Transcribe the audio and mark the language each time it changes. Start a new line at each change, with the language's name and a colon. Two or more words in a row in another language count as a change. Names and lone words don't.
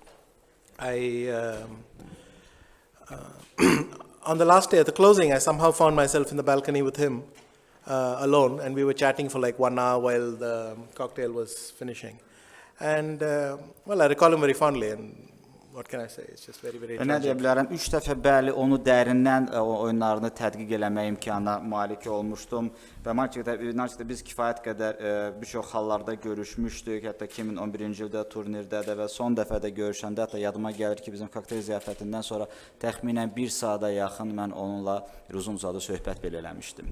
English: On the last day at the closing, I somehow found myself in the balcony with him alone, and we were chatting for like 1 hour while the cocktail was finishing. And well, I recall him very fondly, and what can I say? It's just very, very
Azerbaijani: Nə deyə
English: tragic.
Azerbaijani: bilərəm, 3 dəfə bəli onu dərindən oyunlarını tədqiq eləmə imkanına malik olmuşdum və maalesef biz kifayət qədər bir çox hallarda görüşmüşdük, hətta 2011-ci ildə turnirdə də və son dəfə də görüşəndə hətta yadıma gəlir ki, bizim kokteyl ziyafətindən sonra təxminən 1 saata yaxın mən onunla uzun-uzadı söhbət belə eləmişdim.